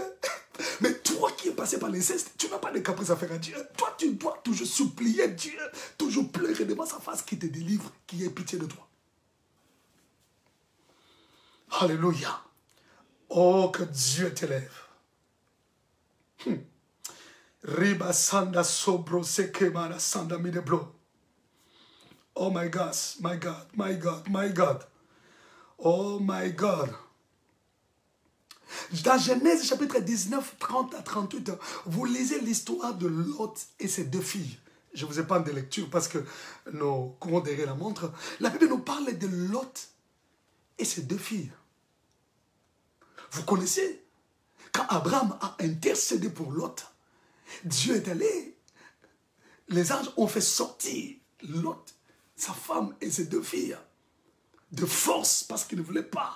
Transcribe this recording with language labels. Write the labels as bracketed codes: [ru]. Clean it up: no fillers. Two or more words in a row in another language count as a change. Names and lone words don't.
[fr] Mais toi qui es passé par l'inceste, tu n'as pas de caprices à faire à Dieu. Toi, tu dois toujours supplier Dieu, toujours pleurer devant sa face qui te délivre, qui ait pitié de toi. Alléluia. Oh, que Dieu t'élève. Riba sanda sobro sekemana sanda mideblo. [en] Oh my God, my God, my God, my God. Oh my God. [fr] Dans Genèse chapitre 19, 30 à 38, vous lisez l'histoire de Lot et ses deux filles. Je ne vous ai pas de lecture parce que nos courants derrière la montre. La Bible nous parle de Lot et ses 2 filles. Vous connaissez, quand Abraham a intercédé pour Lot, Dieu est allé, les anges ont fait sortir Lot, sa femme et ses 2 filles, de force parce qu'ils ne voulaient pas.